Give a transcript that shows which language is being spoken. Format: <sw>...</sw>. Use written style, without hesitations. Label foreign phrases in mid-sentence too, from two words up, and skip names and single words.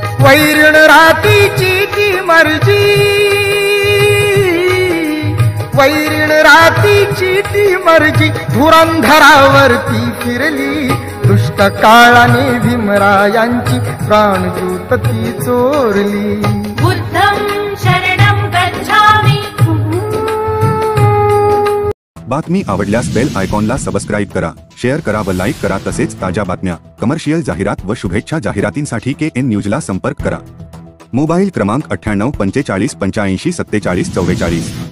<mr>वैरण रातीची ती मर्जी, वैरण रातीची ती मर्जी धुरंधरावरती फिरली, दुष्ट काळाने भीमरायांची प्राणज्योत ती चोरली.</mr> <pi>बुद्धं शरणं गच्छामि.</pi> <mr>बातमी आवडल्यास</mr> <en>bell iconला</en> <mr>सबस्क्राईब करा, शेअर करा व लाईक करा. तसेच ताज्या बातम्या, कमर्शियल जाहिरात व शुभेच्छा जाहिरातींसाठी KN न्यूजला संपर्क करा. मोबाईल क्रमांक 98 45 85 47 44.</mr>